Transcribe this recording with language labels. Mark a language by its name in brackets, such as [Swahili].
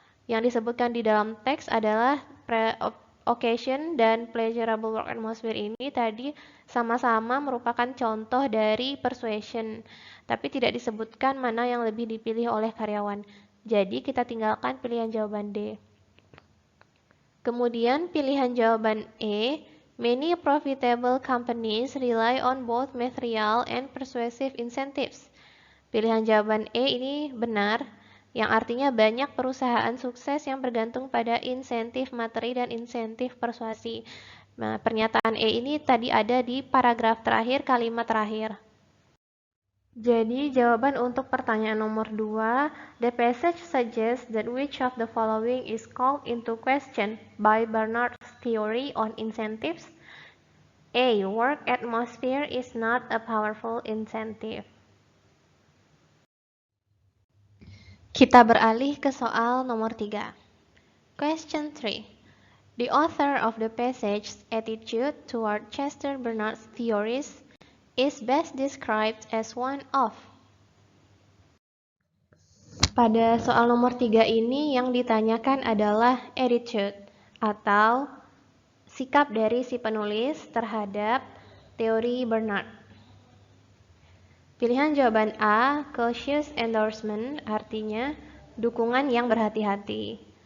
[Indonesian] Yang disebutkan di dalam teks adalah occasion dan pleasurable work atmosphere ini tadi sama-sama merupakan contoh dari persuasion, tapi tidak disebutkan mana yang lebih dipilih oleh karyawan. Jadi kita tinggalkan pilihan jawaban D. Kemudian pilihan jawaban E, [English] many profitable companies rely on both material and persuasive incentives. [Indonesian] Pilihan jawaban E ini benar, yang artinya banyak perusahaan sukses yang bergantung pada insentif materi dan insentif persuasi. Nah, pernyataan E ini tadi ada di paragraf terakhir, kalimat terakhir. Jadi jawaban untuk pertanyaan nomor 2, [English] the passage suggests that which of the following is called into question by Bernard's theory on incentives? A. Work atmosphere is not a powerful incentive. [Indonesian] Kita beralih ke soal nomor 3. [English] Question 3. The author of the passage's attitude toward Chester Bernard's theories is best described as one of. [Indonesian] Pada soal nomor 3 ini yang ditanyakan adalah attitude atau sikap dari si penulis terhadap teori Bernard. Pilihan jawaban A, [English] cautious endorsement, [Indonesian] artinya dukungan yang berhati-hati.